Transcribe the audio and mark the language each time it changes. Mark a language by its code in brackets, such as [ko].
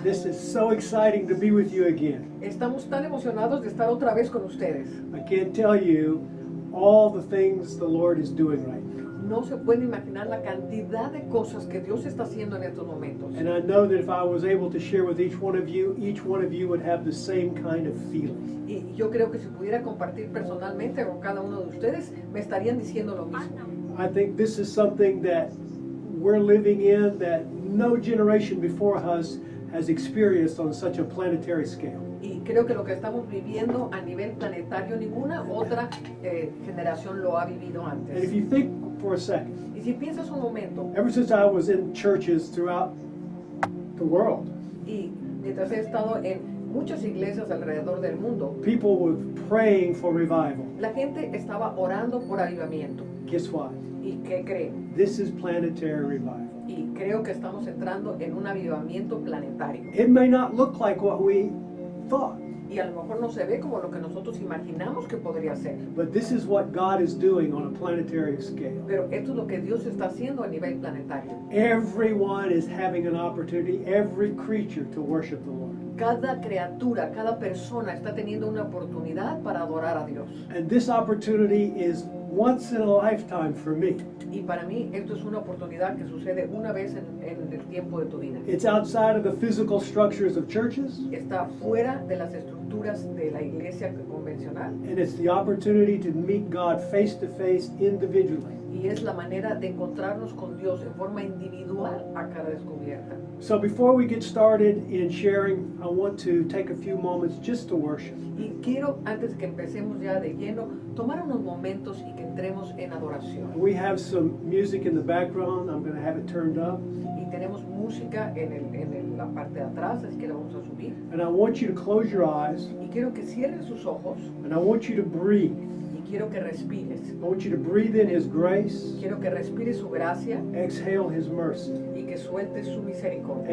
[en] This is so exciting to be with you again. [es] Estamos tan emocionados de estar otra vez con ustedes. [en] I can't tell you all the things the Lord is doing right now. [es] No se puede imaginar la cantidad de cosas que Dios está haciendo en estos momentos. [en] And I know that if I was able to share with each one of you would have the same kind of feeling. [es] Y yo creo que si pudiera compartir personalmente con cada uno de ustedes, me estarían diciendo lo mismo. [en] I think this is something that we're living in that no generation before us has experienced on such a planetary scale. [es] Y creo que lo que estamos viviendo a nivel planetario, ninguna otra generación lo ha vivido [en] And if [es] antes. [en] you think for a second, [es] Y si piensas un momento, [en] ever since I was in churches throughout the world, [es] y mientras he estado en muchas iglesias alrededor del mundo, [en] people were praying for revival. [es] la gente estaba orando por avivamiento. [en] Guess what? [es] ¿Y qué creen? [en] This is planetary revival. [es] Y creo que estamos entrando en un avivamiento planetario. [en] It may not look like what we thought, [es] Y a lo mejor no se ve como lo que nosotros imaginamos que podría ser. [en] but this is what God is doing on a planetary scale. [es] Pero esto es lo que Dios está haciendo a nivel planetario. [en] Everyone is having an opportunity, every creature, to worship the Lord. [es] Cada criatura, cada persona está teniendo una oportunidad para adorar a Dios. [en] And this opportunity is once in a lifetime for me. [es] Y para mí esto es una oportunidad que sucede una vez en el tiempo de tu vida. [en] It's outside of the physical structures of churches, [es] Está fuera de las estructuras de la iglesia convencional. [en] and it's the opportunity to meet God face to face individually. [es] Y es la manera de encontrarnos con Dios en forma individual a cara descubierta. [en] So before we get started in sharing, I want to take a few moments just to worship. [es] Y quiero, antes que empecemos ya de lleno, tomar unos momentos y que entremos en adoración. [en] We have some music in the background. I'm going to have it turned up. [es] Y tenemos música en la parte de atrás, así que la vamos a subir. [en] And I want you to close your eyes, [es] Y quiero que cierren sus ojos [en] and I want you to breathe. [es] y quiero que respires. [en] I want you to breathe in His grace, [es] Quiero que respires su gracia [en] exhale His mercy. [es] y que sueltes su misericordia.